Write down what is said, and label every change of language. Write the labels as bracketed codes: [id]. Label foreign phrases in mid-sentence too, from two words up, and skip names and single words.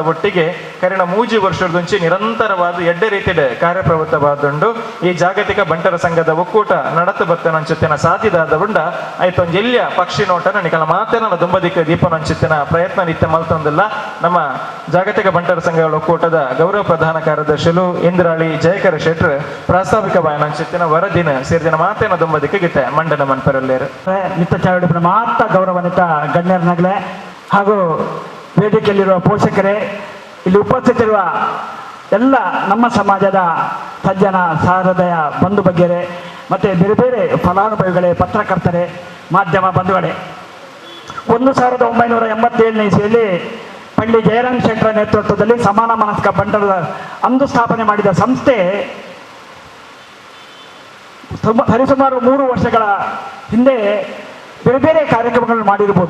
[tcy] ಒಟ್ಟಿಗೆ ಕರಿಣ 3 ವರ್ಷದಂಚಿ ನಿರಂತರವಾದ ಎಡ್ಡೆ ರೀತಿಯ ಕಾರ್ಯಪ್ರವೃತ್ತವಾದುಂಡು ಈ ಜಾಗತಿಕ ಬಂಟರ ಸಂಘದ ಒಕ್ಕೂಟ ನಡತು ಬತ್ತನ ಅಂಚಿತ್ತಿನ ಸಾಧಿದಾದ ಉಂಡ ಆಯ್ತು ಒಂದು ಎಲ್ಲಿಯ ಪಕ್ಷಿ ನೋಟನ ನಿಕಲ ಮಾತೇನ ದುಂಬದಿಕ್ಕ ದೀಪನ ಅಂಚಿತ್ತಿನ ಪ್ರಯತ್ನ ನಿತ್ಯ ಮಲ್ತೊಂದಿಲ್ಲ ನಮ್ಮ ಜಾಗತಿಕ ಬಂಟರ ಸಂಘಗಳ ಒಕ್ಕೂಟದ ಗೌರವ ಪ್ರಧಾನ ಕಾರ್ಯದರ್ಶಿಲು ಇಂದ್ರಾಳಿ ಜಯಕರ ಶೆಟ್ರ್ ಪ್ರಾಸ್ತಾವಿಕ ಬಾಯನ ಅಂಚಿತ್ತಿನ ವರದಿನ ಸೇರಿದಿನ ಮಾತೇನ ದುಂಬದಿಕ್ಕ ಗೀತೆ ಮಂಡನ ಮನ್ಪರಲ್ಲೇರು ನಿತ್ಯ ಚಾವಡಿ ಮಾತ [kn] ಗೌರವಾನ್ವಿತ ಗಣ್ಯರನಾಗಲೇ ಹಾಗೂ ವೇದಿಕೆಯಲ್ಲಿರುವ ಪೋಷಕರೇ ಇಲ್ಲಿ ಉಪಸ್ಥಿತಿರುವ ಎಲ್ಲ ನಮ್ಮ ಸಮಾಜದ ಸಜ್ಜನ ಸಹೃದಯ ಬಂಧು ಬಗ್ಗೆರೆ ಮತ್ತು ಬೇರೆ ಬೇರೆ ಫಲಾನುಭವಿಗಳೇ ಪತ್ರಕರ್ತರೇ ಮಾಧ್ಯಮ ಬಂಧುಗಳೇ 1987ನೇ ಇಸವಿಯಲ್ಲಿ ಪಂಡಿತ್ ಜಯರಾಮ್ ಶೆಟ್ಟರ ನೇತೃತ್ವದಲ್ಲಿ ಸಮಾನ ಮನಸ್ಕ ಬಂಟರ ಅಂದು ಸ್ಥಾಪನೆ ಮಾಡಿದ ಸಂಸ್ಥೆ ಸರಿಸುಮಾರು 3 ವರ್ಷಗಳ ಹಿಂದೆ ಬೇರೆ ಬೇರೆ ಕಾರ್ಯಕ್ರಮಗಳನ್ನು ಮಾಡಿರ್ಬೋದು.